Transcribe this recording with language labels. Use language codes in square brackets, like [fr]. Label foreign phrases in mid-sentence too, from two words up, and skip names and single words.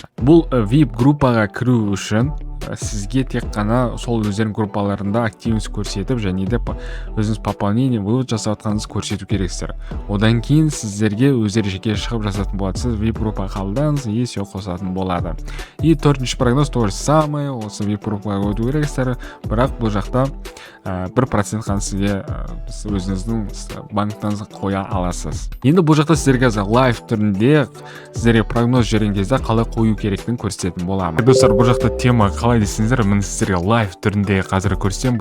[kk] Бұл VIP группаға кіру үшін сізге тек қана сол өздерінің группаларында активность көрсетіп, және де өзіңіз [ru] пополнение вывод [kk] жасаватқаныңызды көрсету керексіздер. Одан кейін сіздерге өздері жеке шығып жасатын болады. Сіз VIP группаға қабылдаңыз, [ru] и все [kk] қосатын болады. И 4-ші прогноз [ru] то же самое, [kk] осы VIP группаға өту керексіздер, бірақ бұл жақта 1% қана сізге өзіңіздің банктаңызға қоя аласыз. Енді бұл жақта сіздерге лайв түрінде сіздерге прогноз жүрген кезде қалай қою керектігін көрсететін боламын. Достар, бұл жақта тема қалай десеңіздер, мен сіздерге лайв түрінде қазір көрсетемін.